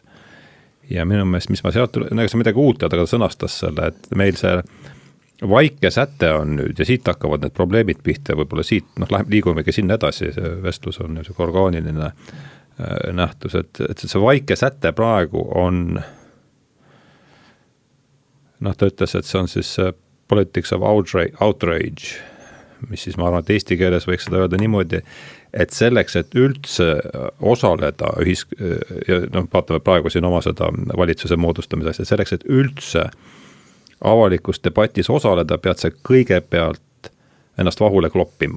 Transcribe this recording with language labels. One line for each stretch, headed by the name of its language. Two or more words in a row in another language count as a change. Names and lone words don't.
Estonian: Ja minu meelest, mis ma sealt, see midagi uut, aga ta sõnastas selle, et meil see vaike säte on nüüd ja siit hakkavad need probleemid pihta ja võib-olla siit liigumegi sinna edasi, see vestlus on niisugune orgaaniline nähtus, et see vaike säte praegu on ta ütles, et see on siis
English: politics of outrage,
Estonian: mis siis ma arvan, et eesti keeles võiks seda öelda niimoodi, et selleks, et üldse osaleda ja vaatame praegu siin oma seda valitsuse moodustamise, selleks, et üldse avalikus debatis osaleda, pead sa kõigepealt ennast vahule kloppima.